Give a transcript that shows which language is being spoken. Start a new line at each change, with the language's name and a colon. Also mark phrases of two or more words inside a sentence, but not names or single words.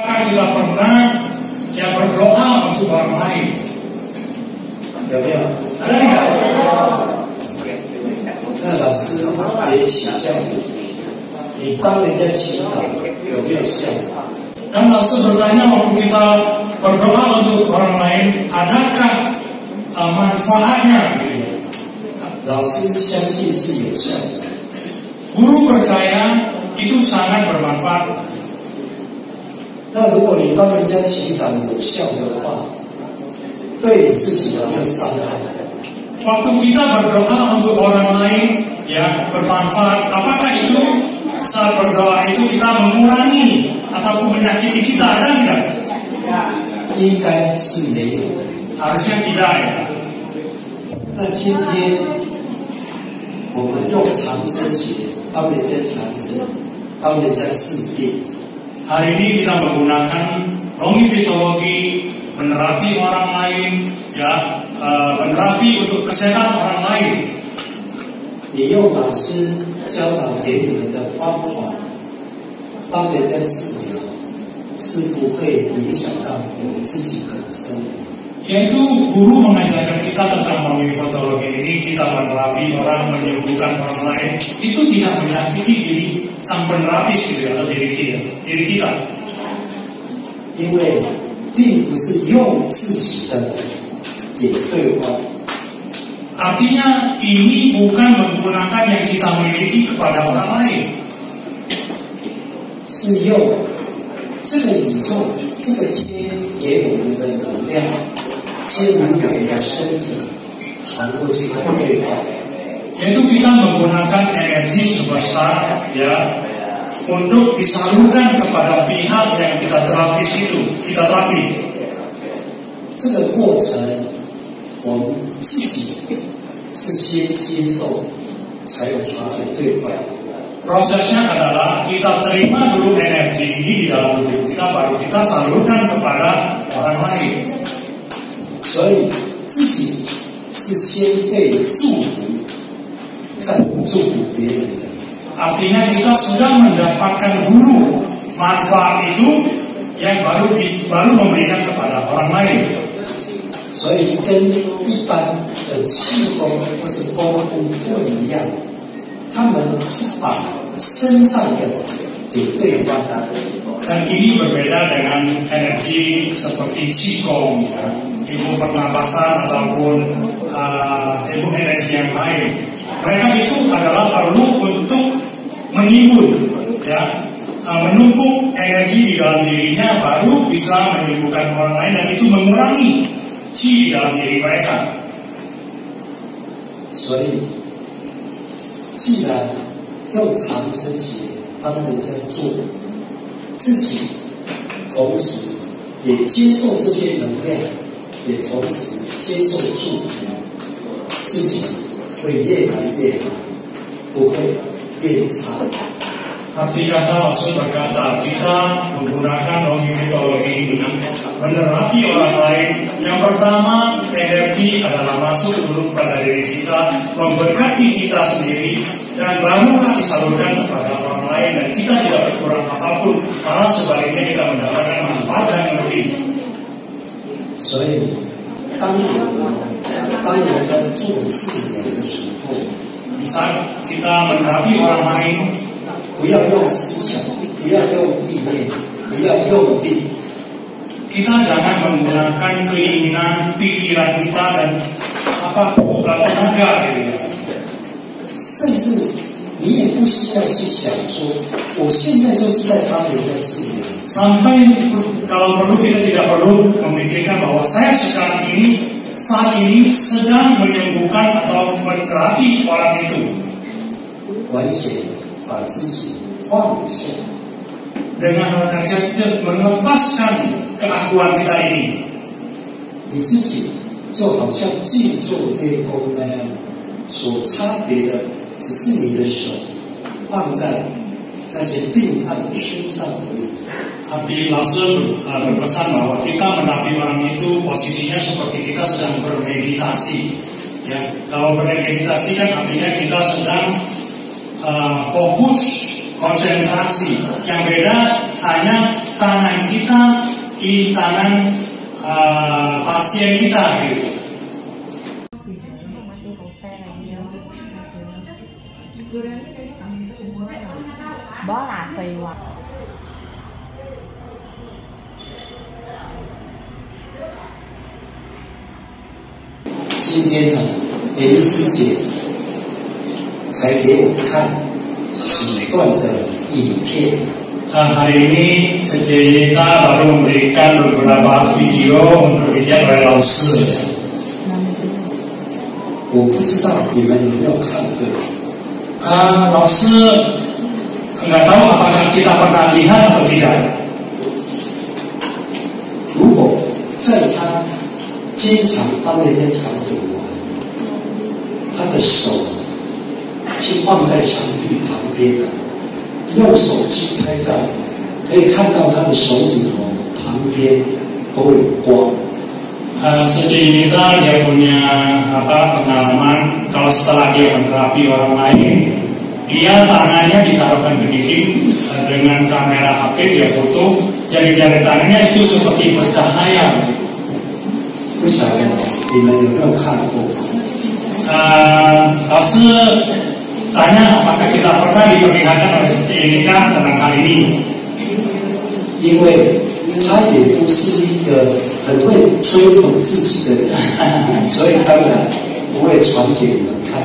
Indonesian: kita pernah berdoa untuk orang lain?
Chinese: 有没有？
Indonesian: Ada tidak?
Chinese: 那老师也请教你帮人家祈祷有没有效？
Indonesian: Dan langsung bertanya waktu kita berdoa untuk orang lain, adakah manfaatnya?
Chinese: 老师相信是有效的。
Indonesian: Guru percaya itu sangat bermanfaat.
Chinese: 那如果你帮人家祈祷有效的话，对你自己有没有伤害？
Indonesian: Waktu kita berdoa untuk orang lain, bermanfaat. Apakah itu saat berdoa itu kita mengurangi ataupun menyakiti kita, ada tidak?
Chinese: 应该是没有的。
Indonesian: Harusnya tidak ya.
Chinese: 那今天我们用长生节帮人家调整，帮人家治病。
Indonesian: Hari ini kita menggunakan Romi Fitologi, menerapi orang lain, menerapi untuk kesehatan orang lain.
Chinese: 你用老师教导给你们的方法帮人家治疗，是不会影响到我们自己本身的。
Indonesian: Yaitu guru mengajarkan kita tentang Romi Fitologi ini, kita menerapi orang, menyembuhkan orang lain, itu tidak menyakiti diri sang penerapis gitu ya, atau diri kita.
Chinese: 因为并不是用自己的给对方，
Indonesian: Artinya ini bukan menggunakan yang kita miliki kepada orang lain,
Chinese: 是用这个宇宙、这个天给我们的能量，接入我们的身体，传过去给对方。
Indonesian: yaitu kita menggunakan energi semesta untuk disalurkan kepada pihak yang kita terapis itu, kita terapi.
Chinese: 这个过程，我们自己是先接受，才有传给对方。
Indonesian: Prosesnya adalah kita terima dulu energi ini di dalam tubuh kita, baru kita salurkan kepada orang lain.
Chinese: 所以自己是先被祝福，再祝福别人的。
Indonesian: Artinya kita sudah mendapatkan guru manfaat itu yang baru memberikan kepada orang lain.
Chinese: 所以跟一般的气功或是功夫不一样，他们是把身上的给对方。
Indonesian: Dan ini berbeda dengan energi seperti Qigong, ilmu pernapasan ataupun ilmu energi yang lain. Mereka itu adalah perlu untuk menimbun, menumpuk energi di dalam dirinya, baru bisa menyembuhkan orang lain, dan itu mengurangi qi di dalam diri mereka.
Chinese: 所以，既然用长生节帮人家做，自己同时也接受这些能量，也同时接受祝福，自己会越来越好，不会变差。
Indonesian: Arti kata langsung berkata, kita menggunakan Romi Fitologi ini menerapi orang lain. Yang pertama, energi adalah masuk dulu pada diri kita, memberkati kita sendiri, dan barulah disalurkan kepada orang lain. Dan kita tidak berkurang apapun, malah sebaliknya kita mendapatkan manfaat yang lebih.
Chinese: 所以，当人家做治疗的时候，
Indonesian: Misal kita menerapi orang lain,
Chinese: 不要用思想，不要用意念，不要用力，
Indonesian: kita jangan menggunakan keinginan, pikiran kita dan tenaga gitu ya.
Chinese: 甚至你也不需要去想说，我现在就是在帮人家治疗。
Indonesian: Sampai kalau perlu kita tidak perlu memikirkan bahwa saya sekarang ini saat ini sedang menyembuhkan atau menerapi orang itu.
Chinese: 完全把自己放下，
Indonesian: Dengan kita melepaskan keakuan kita ini,
Chinese: 你自己就好像静坐练功那样，所差别的只是你的手放在那些病患的身上而已。
Indonesian: Tapi langsung berpesan bahwa kita menerapi orang itu posisinya seperti kita sedang bermeditasi. Ya, kalau bermeditasi kan artinya kita sedang fokus, konsentrasi. Yang beda hanya tangan kita di tangan pasien kita gitu. Đó là xì hoặc
Chinese: 今天呢，联谊师姐才给我看几段的影片。
Indonesian: Hari ini Sejita baru memberikan beberapa video untuk dilihat oleh Lause.
Chinese: 我不知道你们有没有看过。
Indonesian: Lause nggak tahu apakah kita pernah lihat atau tidak.
Chinese: 如果在他经常帮人家调整完，他的手就放在墙壁旁边了，用手机拍照，可以看到他的手指头旁边都有光。
Indonesian: Sejita dia punya pengalaman kalau setelah dia menterapi orang lain, dia tangannya ditaruhkan ke dinding dengan kamera HP dia foto, jari-jari tangannya itu seperti bercahaya.
Chinese: 不晓得你们有没有看过？
Indonesian: Lause tanya apakah kita pernah diperlihatkan oleh Sejita tentang hal ini?
Chinese: 因为他也不是一个很会吹捧自己的人，所以当然不会传给你们看。